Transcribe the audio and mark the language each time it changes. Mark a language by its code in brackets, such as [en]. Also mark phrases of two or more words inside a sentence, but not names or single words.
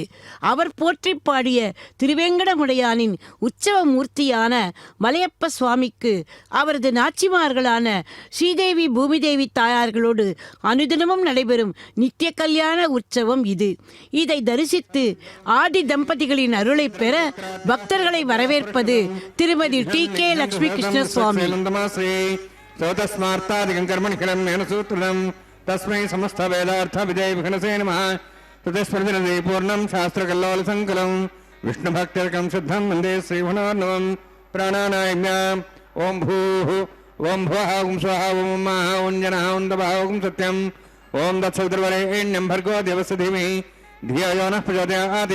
[ta] அவர் போற்றி பாடிய திருவேங்கடமுடையானின் உற்சவ மூர்த்தியான மலையப்ப சுவாமிக்கு அவரது நாச்சிமார்களான ஸ்ரீதேவி பூமிதேவி தாயார்களோடு அனுதினமும் நடைபெறும் நித்திய கல்யாண உற்சவம் இது. இதை தரிசித்து ஆதி தம்பதிகளின் அருளை பெற பக்தர்களை வரவேற்பது திருமதி டி.கே. லட்சுமி கிருஷ்ண சுவாமி. [sa] तस्मै समस्त वेदार्थ विजय विघ्नसे नमः. तदस्पर्धिनदे पूर्णं शास्त्रकल्लोल संकुलं विष्णुभक्तिर्कं शुद्धं वन्दे श्रीभुवनार्णवं. प्राणानायम्याम् ओं भूः ओं भुवः ओं स्वः ओं मः ओं जनः ओं तपः ओं सत्यम् ओं तत्सवितुर्वरेण्यं भर्गो देवस्य धीमहि धियो यो नः प्रचोदयात्.